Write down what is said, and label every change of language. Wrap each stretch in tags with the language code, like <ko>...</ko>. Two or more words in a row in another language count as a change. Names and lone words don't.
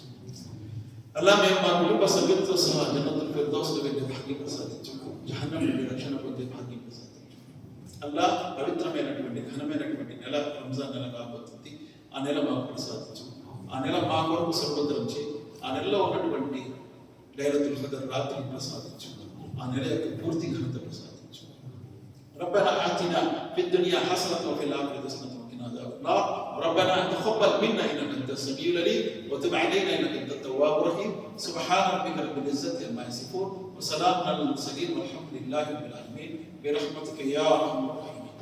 <te>అలా మేము మా కుటుంబ సభ్యులతో సహా జన్నతుల్ ఫిర్దౌస్లో వెళ్ళే భాగ్యం ప్రసాదించు, జహన్నం నుండి రక్షణ పొందే భాగ్యం ప్రసాదించు. అల్లా పవిత్రమైనటువంటి ఘనమైనటువంటి నెల రంజాన్ నెల కాబోతుంది. ఆ నెల మాకు ప్రసాదించు. ఆ నెల మా కొరకు సర్వోత్తరించి ఆ నెలలో ఉన్నటువంటి లైలతుల్ ఖద్ర్ రాత్రి ప్రసాదించు. ఆ నెల యొక్క పూర్తి ఘనత ప్రసాదించు.</te> <ar>ربنا آتنا في الدنيا حسنة وفي الآخرة حسنة وقنا عذاب النار. ربنا تقبل منا إنك أنت السميع العليم وتب علينا إنك أنت التواب الرحيم. سبحان ربك رب العزة عما يصفون وسلام على المرسلين والحمد لله رب العالمين برحمتك يا أرحم الراحمين.</ar>